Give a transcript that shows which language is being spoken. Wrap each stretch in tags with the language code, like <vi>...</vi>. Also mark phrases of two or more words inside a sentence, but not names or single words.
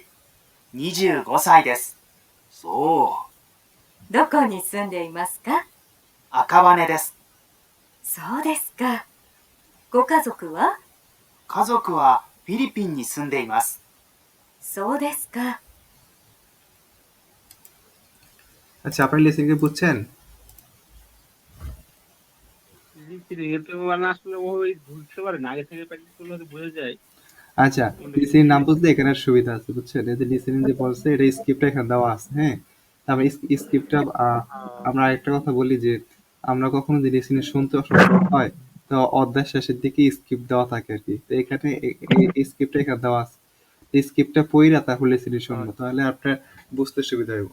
<ja>25 歳です。そどこに住んでいますか？赤羽です。そうですか。ご家族は？家族はフィリピンに住んでいます。そうですか。</ja> <bn>আচ্ছা আপনার লিসেনিং বুঝছেন? লিসেনিং এর তো মানে আসলে ওই বুঝতে পারে না, আগে থেকে প্র্যাকটিস করলে হয়তো বোঝা যায়। আচ্ছা লিসেনিং নাম বুঝলে এখানে আর সুবিধা আছে, বুঝছেন? এই যে লিসেনিং যে বলছে এটা স্ক্রিপ্টটা এখানে দেওয়া আছে, হ্যাঁ? তারপরে স্ক্রিপ্টটা আমরা আরেকটা কথা বলি যে আমরা কখনো যে লিসেনিং শুনতে অসুবিধা হয় তো অধ্যায় শেষের দিকে স্ক্রিপ্ট দেওয়া থাকে আর কি, তো এখানে এই স্ক্রিপ্টটা এখানে দেওয়া আছে, এই স্ক্রিপ্টটা পড়া তারপর লিসেনিং শুনবো, তাহলে আপনার বুঝতে সুবিধা হবে।</bn>